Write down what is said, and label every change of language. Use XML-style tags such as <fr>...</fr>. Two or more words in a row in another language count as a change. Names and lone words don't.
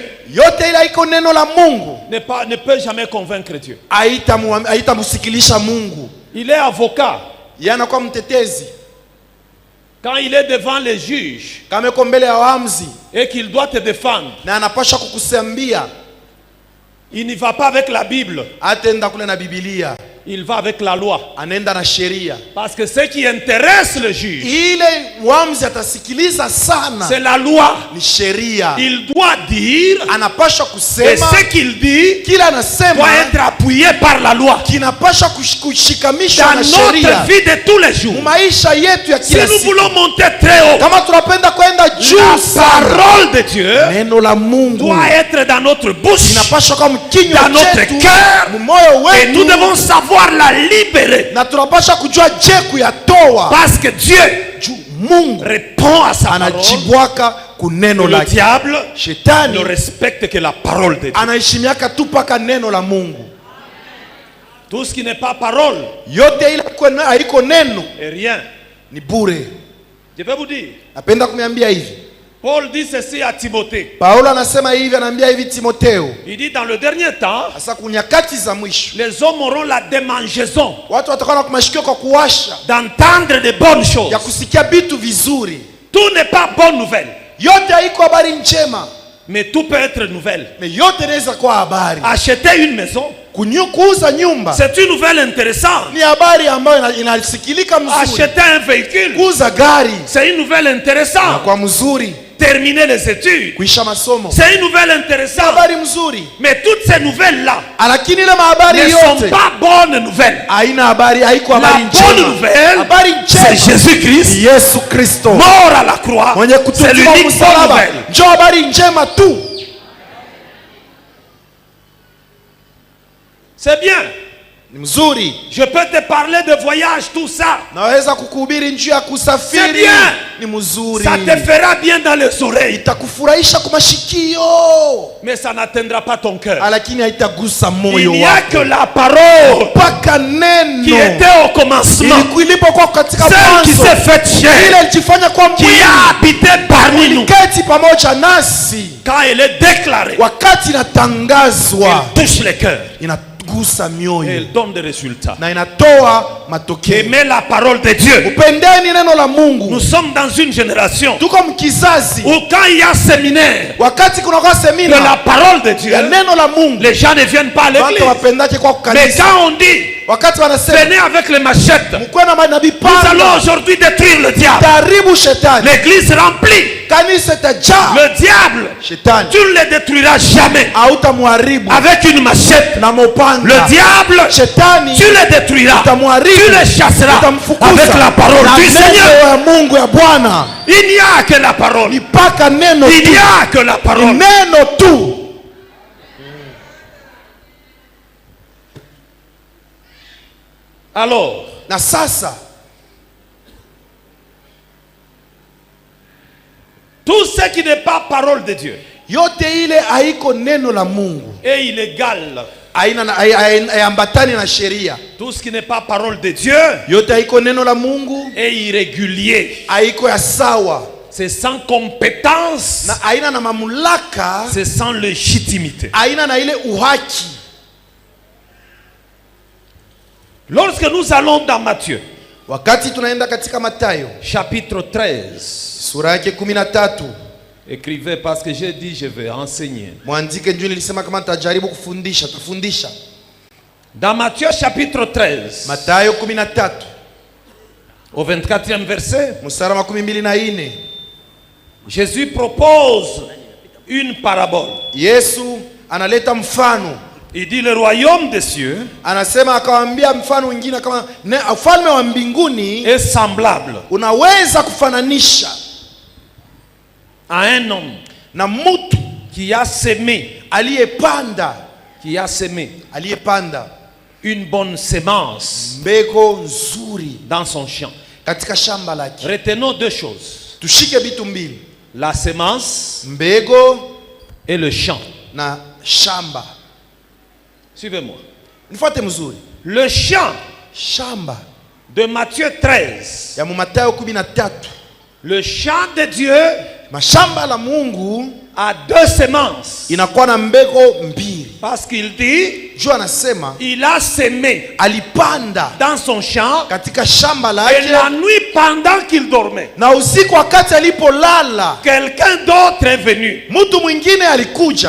<sw>Yote ile iko neno la Mungu</sw> <fr>ne peut jamais convaincre Dieu.</fr> <sw>haitamusikilisha Mungu.</sw> <fr>Il est avocat.</fr> <sw>Yeye anakuwa mtetezi</sw> <fr>Quand il est devant les juges</fr> <sw>kama iko mbele ya waamuzi</sw> <fr>et qu'il doit te défendre,</fr> <sw>na anapasha kukusambia,</sw> <fr>il n'y va pas avec la Bible,</fr> <sw>ataenda kule na Biblia,</sw> <fr>il va avec la loi.</fr> <sw>anaenda na sheria.</sw> <fr>Parce que ce qui intéresse le juge,</fr> <sw>Ile waamuzi atasikiliza sana</sw> <fr>c'est la loi.</fr> <sw>ni sheria.</sw> <fr>Il doit dire,</fr> <sw>Anapasha</sw> <fr>et</fr> <sw>kusema</sw> <fr>ce qu'il dit</fr> <sw>kila</sw> <fr>doit</fr> <sw>anasema</sw> <fr>être appuyé par la loi.</fr> <sw>kinapasha kushikamishwa</sw> <fr>Dans</fr> <sw>na</sw> <fr>notre</fr> <sw>sheria</sw> <fr>vie de tous les jours,</fr> <sw>maisha yetu ya</sw> <fr>si</fr> <sw>kila</sw> <fr>nous</fr> <sw>siku.</sw> <fr>voulons monter très haut,</fr> <sw>Kama tunapenda kwenda juu</sw> <fr>la</fr> <sw>sana,</sw> <fr>parole de Dieu</fr> <sw>neno la Mungu</sw> <fr>doit être dans notre bouche,</fr> <sw>inapasha kuwa mkinywa</sw> <fr>dans notre</fr> <sw>chetu,</sw> <fr>cœur,</fr> <sw>moyo</sw> <fr>et nous</fr> <sw>wetu,</sw> <fr>devons savoir la libérer.</fr> <sw>na tunapasha kujua je kuyatoa</sw> <fr>Parce que Dieu</fr> <sw>juu Mungu</sw> <fr>répond à sa parole.</fr> <sw>anajibwaka kuneno</sw> <fr>Le</fr> <sw>lake.</sw> <fr>diable ne</fr> <sw>Shetani</sw> <fr>respecte que la parole de Dieu.</fr> <sw>anaheshimiaka tu paka neno la Mungu.</sw> <fr>Tout ce qui n'est pas parole</fr> <sw>Yote ile haiko neno</sw> <fr>est rien.</fr> <sw>ni bure.</sw> <fr>Je vais vous dire,</fr> <sw>Napenda kumiambia hivi,</sw> <fr>Paul dit ceci à Timothée.</fr> <sw>Paulo anasema hivi, anaambia hivi Timotheo,</sw> <fr>Il dit dans le dernier temps,</fr> <sw>hasa kunyakati za mwisho</sw> <fr>les hommes auront la démangeaison</fr> <sw>watu watakuwa na kumashikio kwa kuwasha</sw> <fr>d'entendre de bonnes choses.</fr> <sw>ya kusikia vitu vizuri.</sw> <fr>Tout n'est pas bonne nouvelle,</fr> <sw>Yote haiko habari njema,</sw> <fr>mais tout peut être nouvelle.</fr> <sw>mais yote inaweza kuwa habari.</sw> <fr>Acheter une maison,</fr> <sw>Kuuza nyumba</sw> <fr>c'est une nouvelle intéressante.</fr> <sw>ni habari ambayo inasikilika mzuri.</sw> <fr>Acheter un véhicule,</fr> <sw>Kuuza gari</sw> <fr>c'est une nouvelle intéressante.</fr> <sw>kwa mzuri.</sw> <fr>Terminer les études,</fr> <sw>Kuisha masomo</sw> <fr>c'est une nouvelle intéressante.</fr> <sw>habari mzuri,</sw> <fr>Mais toutes ces nouvelles-là</fr> <sw>lakini ile mahabari</sw> <fr>ne sont</fr> <sw>yote</sw> <fr>pas bonnes nouvelles.</fr> <sw>haina habari, haiko habari</sw> <fr>La bonne</fr> <sw>njema.</sw> <fr>nouvelle,</fr> <sw>Habari</sw> <fr>c'est</fr> <sw>njema</sw> <fr>Jésus-Christ,</fr> <sw>ni Yesu Kristo</sw> <fr>mort à la croix.</fr> <sw>mwenye</sw> <fr>C'est</fr> <sw>kutukuka</sw> <fr>l'unique bonne</fr> <sw>msalaba.</sw> <fr>nouvelle.</fr> <sw>Njoo habari njema tu.</sw> <fr>C'est bien.</fr> <sw>Ni mzuri,</sw> <fr>Je peux te parler de voyage, tout ça.</fr> <sw>naweza kukuhubiri njia ya</sw> <fr>C'est</fr> <sw>kusafiri.</sw> <fr>bien.</fr> <sw>Ni mzuri,</sw> <fr>Ça te fera bien dans les oreilles.</fr> <sw>itakufurahisha kwa mashikio,</sw> <fr>Mais ça n'atteindra pas ton cœur.</fr> <sw>lakini haitagusa</sw> <fr>Il</fr> <sw>moyo</sw> <fr>n'y a</fr> <sw>wako.</sw> <fr>que la parole</fr> <sw>Mpaka</sw> <fr>qui</fr> <sw>neno</sw> <fr>était au commencement.</fr> <sw>ilipokuwa katika</sw> <fr>Celle qui</fr> <sw>mwanzo,</sw> <fr>s'est faite</fr> <sw>ile</sw> <fr>chair,</fr> <sw>ilijifanya kwa</sw> <fr>qui</fr> <sw>mwili,</sw> <fr>a habité parmi nous.</fr> <sw>iliketi pamoja nasi.</sw> <fr>Quand elle est déclarée,</fr> <sw>Wakati inatangazwa</sw> <fr>elle touche les cœurs.</fr> <sw>inagusa</sw> <fr>Et</fr> <sw>mioyo</sw> <fr>elle donne des résultats.</fr> <sw>na inatoa matokeo.</sw> <fr>Aimez la parole de Dieu.</fr> <sw>Upendeni neno la Mungu.</sw> <fr>Nous sommes dans une génération</fr> <sw>Tuko mkizazi</sw> <fr>où quand il y a séminaire</fr> <sw>wakati kunakuwa</sw> <fr>de</fr> <sw>semina</sw> <fr>la parole de Dieu,</fr> <sw>ya neno la Mungu,</sw> <fr>les gens ne viennent pas à</fr> <sw>watu</sw> <fr>l'église.</fr> <sw>wapendake kwa</sw> <fr>Mais</fr> <sw>kukanisa.</sw> <fr>quand on dit,</fr> <sw>Wakati wanasema</sw> <fr>venez avec les machettes,</fr> <sw>mkuwe na manabii</sw> <fr>nous allons</fr> <sw>panga,</sw> <fr>aujourd'hui détruire le diable.</fr> <sw>taribu shetani,</sw> <fr>L'église remplie.</fr> <sw>kanisa itajaa.</sw> <fr>Le diable,</fr> <sw>Shetani</sw> <fr>tu ne le détruiras jamais</fr> <sw>hautamharibu</sw> <fr>avec une machette.</fr> <sw>na mopanga.</sw> <fr>Le diable,</fr> <sw>Shetani</sw> <fr>tu le détruiras,</fr> <sw>utamharibu,</sw> <fr>tu le chasseras</fr> <sw>utamfukuza</sw> <fr>avec la parole</fr> <sw>na</sw> <fr>du Seigneur.</fr> <sw>neno ya Mungu ya Bwana.</sw> <fr>Il n'y a que la parole.</fr> <sw>Mpaka neno</sw> <fr>Il</fr> <sw>tu,</sw> <fr>n'y a que la</fr> <sw>ni</sw> <fr>parole.</fr> <sw>neno tu.</sw> <fr>Alors,</fr> <sw>Na sasa</sw> <fr>tout ce qui n'est pas parole de Dieu</fr> <sw>yote ile haiko neno la Mungu,</sw> <fr>est illégal.</fr> <sw>haiambatani na sheria.</sw> <fr>Tout ce qui n'est pas parole de Dieu</fr> <sw>Yote haiko neno la Mungu,</sw> <fr>est irrégulier.</fr> <sw>haiko ya sawa,</sw> <fr>C'est sans compétence.</fr> <sw>na haina na mamlaka,</sw> <fr>C'est sans légitimité.</fr> <sw>haina na ile uhaki.</sw> <fr>Lorsque nous allons dans Matthieu,</fr> <sw>Wakati tunaenda katika Mathayo</sw> <fr>chapitre 13,</fr> <sw>sura yake 13,</sw> <fr>écrivez parce que j'ai dit je vais enseigner.</fr> <sw>mwandike njoo, nilisema kama nitajaribu kufundisha, tafundisha.</sw> <fr>Dans Matthieu chapitre 13,</fr> <sw>Mathayo 13</sw> <fr>au 24e verset,</fr> <sw>mstari wa 24,</sw> <fr>Jésus propose une parabole.</fr> <sw>Yesu analeta mfano.</sw> <fr>Il dit le royaume des cieux</fr> <sw>Anasema akawaambia mfano mwingine kama ufalme wa mbinguni</sw> <fr>est semblable</fr> <sw>unaweza kufananisha</sw> <fr>à un homme</fr> <sw>na mtu</sw> <fr>qui a semé</fr> <sw>aliyepanda</sw> <fr>une bonne semence</fr> <sw>mbegu nzuri</sw> <fr>dans son champ.</fr> <sw>katika shamba lake.</sw> <fr>Retenons deux choses.</fr> <sw>Tushike vitu mbili,</sw> <fr>La semence</fr> <sw>mbegu</sw> <fr>et le champ.</fr> <sw>na shamba.</sw> <fr>Suivez-moi.</fr> <sw>Nifuate mzuri.</sw> <fr>Le champ</fr> <sw>Shamba</sw> <fr>de Matthieu 13,</fr> <sw>ya Mathayo 13,</sw> <fr>le champ de Dieu</fr> <sw>mashamba la Mungu</sw> <fr>a deux semences.</fr> <sw>inakuwa na mbegu mbili.</sw> <fr>Parce qu'il dit,</fr> <sw>Juu anasema</sw> <fr>il a semé</fr> <sw>alipanda</sw> <fr>dans son champ</fr> <sw>katika shamba</sw> <fr>et</fr> <sw>lake,</sw> <fr>la nuit pendant qu'il dormait,</fr> <sw>na usiku wakati alipolala</sw> <fr>quelqu'un d'autre est venu.</fr> <sw>mtu mwingine alikuja,</sw>